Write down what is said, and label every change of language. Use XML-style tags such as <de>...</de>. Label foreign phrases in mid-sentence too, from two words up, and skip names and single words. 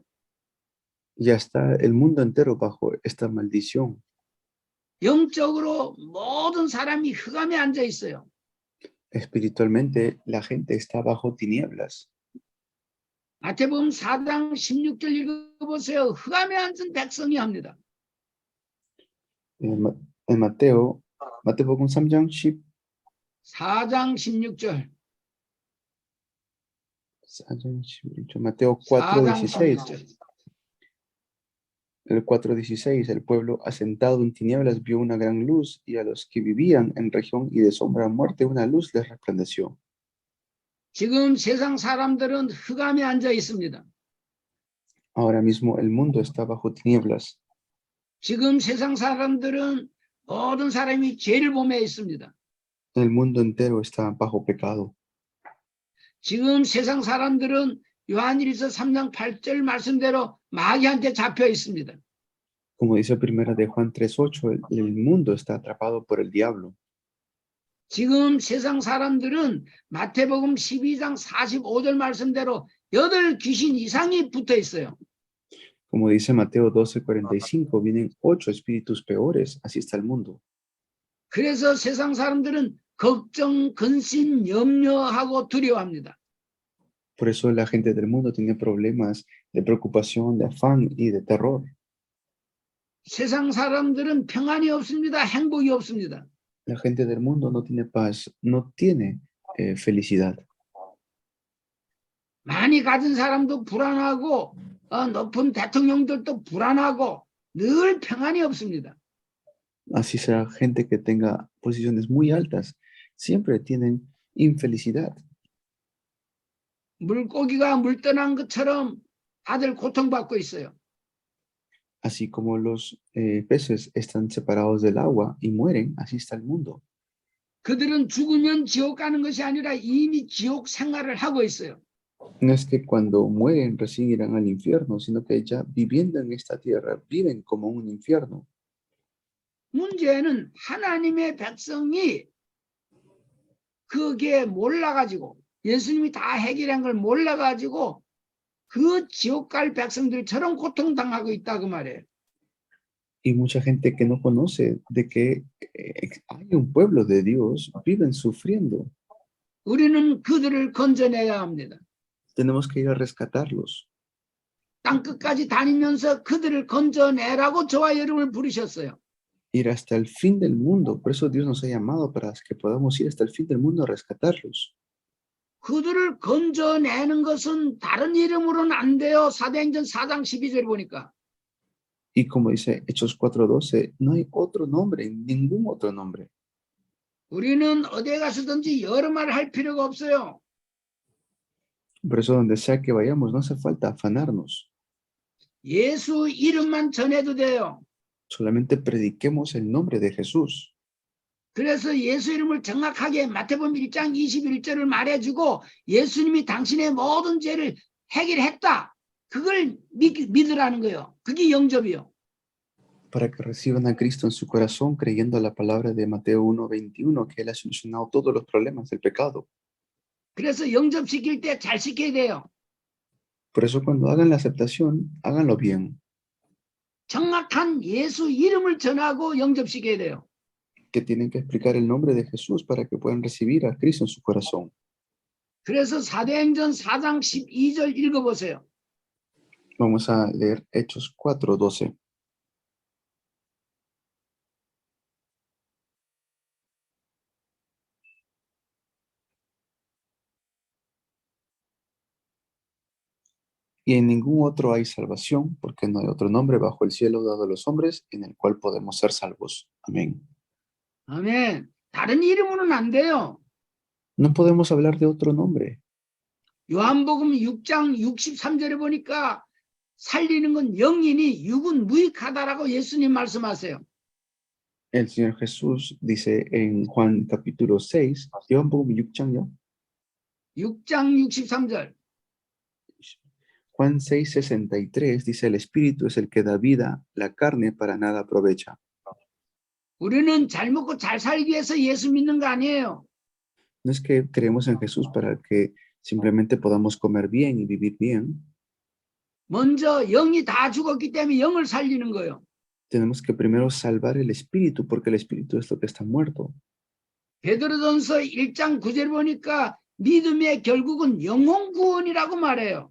<es>Ya está el mundo entero bajo esta maldición.</es> <ko>영적으로 모든 사람이 흑암에 앉아 있어요.</ko> <es>Espiritualmente, la gente está bajo tinieblas.</es> <ko>마태복음 4장 16절 읽어보세요. 흑암에 앉은 백성이 합니다.</ko> <es>En Mateo 3장 10.</es> <ko>4장 16절. Mateo 4장 4:16. 16절.</ko> <es>El 4:16, el pueblo asentado en tinieblas vio una gran luz, y a los que vivían en región y de sombra de muerte una luz les resplandeció.</es> <ko>지금 세상 사람들은 흑암에 앉아 있습니다.</ko> <es>Ahora mismo el mundo está bajo tinieblas.</es> <ko>지금 세상 사람들은 모든 사람이 죄를 범해 있습니다.</ko> <es>El mundo entero está bajo pecado.</es> <ko>지금 세상 사람들은 요한일서 3장 8절 말씀대로 마귀한테 잡혀 있습니다.</ko> <es>Como dice primera de Juan 3:8, el mundo está atrapado por el diablo.</es> <ko>지금 세상 사람들은 마태복음 12장 45절 말씀대로 8 귀신 이상이 붙어 있어요.</ko> <es>Como dice Mateo 12:45, vienen 8 espíritus peores, así está el mundo.</es> <ko>그래서 세상 사람들은 걱정, 근심, 염려하고 두려워합니다.</ko> <es>Por eso la gente del mundo tiene problemas de preocupación, de afán y de terror.</es> <ko>세상 사람들은 평안이 없습니다. 행복이 없습니다.</ko> <es>La gente del mundo no tiene paz, no tiene felicidad.</es> <ko>많이 가진 사람도 불안하고 높은 대통령들도 불안하고 늘 평안이 없습니다.</ko> <es>Así será gente que tenga posiciones muy altas, siempre tienen infelicidad.</es> <ko>물고기가 물 떠난 것처럼 다들 고통받고 있어요.</ko> <es>Así como los peces están separados del agua y mueren, así está el mundo.</es> <ko>그들은 죽으면 지옥 가는 것이 아니라 이미 지옥 생활을 하고 있어요.</ko> <es>No es que cuando mueren recién irán al infierno, sino que ya viviendo en esta tierra viven como un infierno.</es> <ko>문제는 하나님의 백성이 그게 몰라가지고 예수님이 다 해결한 걸 몰라가지고 그 지옥 갈 백성들처럼 고통당하고 있다 그 말이에요.</ko> <es>Y mucha gente que no conoce de que hay un pueblo de Dios, viven sufriendo.</es> <ko>우리는 그들을 건져내야 합니다.</ko> <es>Tenemos que ir a rescatarlos.</es> <ko>땅 끝까지 다니면서 그들을 건져내라고 저와 여러분을 부르셨어요.</ko> <es>Ir hasta el fin del mundo. Por eso Dios nos ha llamado para que podamos ir hasta el fin del mundo a rescatarlos.</es> <ko>그들을 건져내는 것은 다른 이름으로는 안 돼요. 사도행전 4장 12절 보니까.</ko> <es>Y como dice Hechos 4:12, no hay otro nombre, ningún otro nombre.</es> <ko>우리는 어디에 가서든지 여러 말 할 필요가 없어요.</ko> <es>Por eso donde sea que vayamos, no hace falta afanarnos.</es> <ko>예수 이름만 전해도 돼요.</ko> <es>Solamente prediquemos el nombre de Jesús.</es> <ko>그래서 예수 이름을 정확하게 마태복음 1장 21절을 말해주고 예수님이 당신의 모든 죄를 해결했다. 그걸 믿으라는 거예요. 그게 영접이요.</ko> <es>Para que reciban a Cristo en su corazón, creyendo la palabra de Mateo 1:21, que Él ha solucionado todos los problemas del pecado.</es> <ko>그래서 영접시킬 때 잘 시켜야 돼요.</ko> <es>Por eso cuando hagan la aceptación, háganlo bien.</es> <ko>정확한 예수 이름을 전하고 영접시켜야 돼요.</ko> <es>Que tienen que explicar el nombre de Jesús para que puedan recibir a Cristo en su corazón.</es> <ko>그래서 사도행전 4장 12절 읽어보세요.</ko> <es>Vamos a leer Hechos 4:12. Y en ningún otro hay salvación, porque no hay otro nombre bajo el cielo dado a los hombres en el cual podemos ser salvos. Amén.</es> <ko>아멘. 다른 이름으로는 안 돼요.</ko> <es>No podemos hablar de otro nombre.</es> <ko>요한복음 6장 63절에 보니까 살리는 건 영이니 육은 무익하다라고 예수님 말씀하세요.</ko> <es>El Señor Jesús dice en Juan capítulo 6, Juan 6장요?</es> <ko>6장 63절.</ko> <es>Juan 6:63 dice, el Espíritu es el que da vida, la carne para nada aprovecha.</es> <ko>우리는 잘 먹고 잘 살기 위해서 예수 믿는 거 아니에요.</ko> <es>No es que creemos en Jesús para que simplemente podamos comer bien y vivir bien.</es> <ko>먼저 영이 다 죽었기 때문에 영을 살리는 거예요.</ko> <es>Tenemos que primero salvar el Espíritu, porque el Espíritu es lo que está muerto.</es> <ko>베드로전서 1장 9절 보니까 믿음의 결국은 영혼 구원이라고 말해요.</ko>